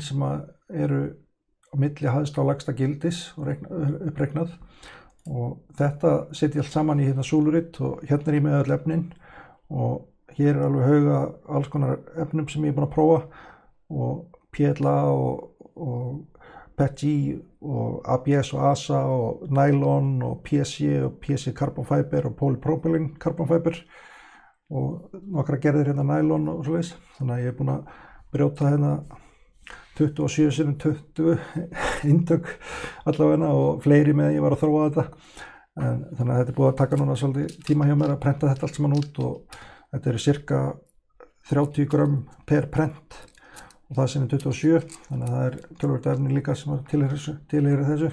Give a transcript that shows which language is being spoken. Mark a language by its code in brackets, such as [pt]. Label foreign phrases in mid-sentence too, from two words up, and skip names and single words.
[is] sem eru á milli hæsta og lægsta gildis og uppreiknað, og þetta setja ég allt saman í súlurit, og hérna er ég með öll efnin, og hér er alveg hauga alls konar efnum sem ég er búinn að prófa, og PLA og PETG og ABS og ASA og nylon og PC [en] carbon fiber [is] og polypropylene [en] carbon fiber, [is] og nokkra gerðir hérna nylon og svoleiðis. Þannig að ég er búinn að brjóta hérna 27 sinnum 20 eintök allavega, og fleiri með ég var að þróa þetta. Þannig að þetta er búið að taka núna svolítið tíma hjá mér að prenta þetta allt saman út, og þetta eru cirka 30 grömm per prent, og það sinnum 27, þannig að það er töluvert efni líka sem tilheyrir þessu.